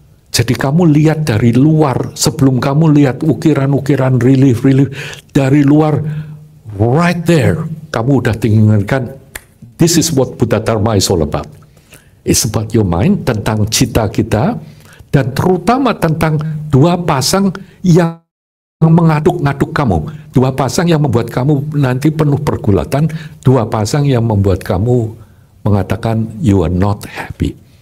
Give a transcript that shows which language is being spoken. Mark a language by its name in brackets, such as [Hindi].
[Indonesian] Jadi kamu lihat dari luar, sebelum kamu lihat ukiran-ukiran relief dari luar, [English] right there, [Indonesian] kamu udah tinggalkan. [English] This is what Buddha Dharma is all about. It's about your mind, [Indonesian] tentang cita kita, dan terutama tentang dua pasang yang mengaduk-ngaduk kamu. Dua pasang yang membuat kamu nanti penuh pergulatan, dua pasang yang membuat kamu mengatakan [English] you are not happy.